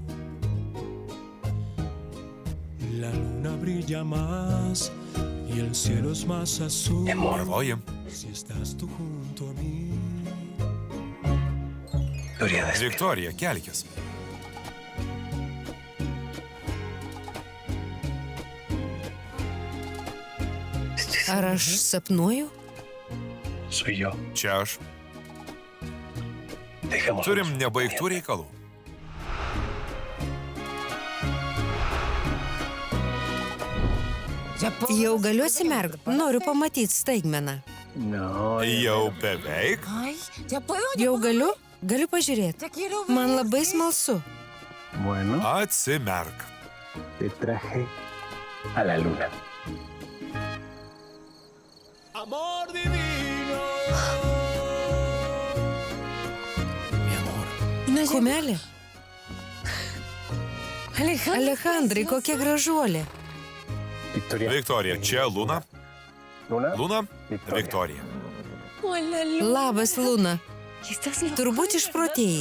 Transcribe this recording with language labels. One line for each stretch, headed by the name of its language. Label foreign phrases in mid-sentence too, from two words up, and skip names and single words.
Spanish: La luna brilla más y el cielo es más azul. Marvoji. Si estás tú junto a mí.
Lithuanian: Viktorija, kelkis. Ar aš sapnuoju? Čia aš. Turim nebaigtų reikalų. Jau galiu atsimerkt. Noriu pamatyti staigmeną. Jau beveik. Jau galiu? Galiu pažiūrėti. Man labai smalsu. Atsimerk.
Spanish: Amor divino.
Lithuanian: Kumelė? Alejandrai, kokia gražuolė. Viktorija, čia Luna. Luna, Viktorija. Labas, Luna. Turbūt išprotėjai.